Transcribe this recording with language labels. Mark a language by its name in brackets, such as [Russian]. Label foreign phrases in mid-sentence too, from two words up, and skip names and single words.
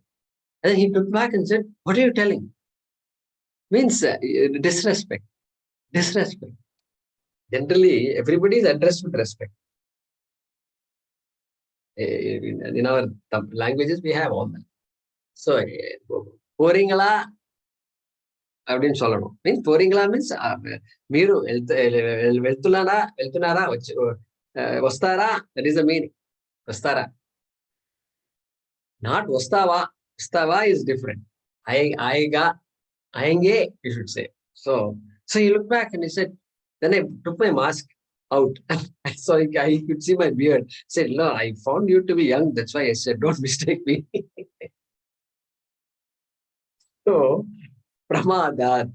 [English] And then he took back and said, what are you telling? Means disrespect. Disrespect. Generally, everybody is addressed with respect. In our languages, we have all that. So, [Tamil] போறீங்களா அப்படின்னு சொல்லணும். [English] மீன்ஸ் போறீங்களா மீன்ஸ் [Telugu] మీరు వెళ్తున్నారా వస్తారా, [English] that is the meaning. వస్తారా, నాట్ వస్తావా is different. [Hindi] आएगा, आएंगे [English] you should say. So he looked back and he said, then I took my mask out. So I could see my beard. Said, no, I found you to be young, that's why I said, don't mistake me. So Pramadat.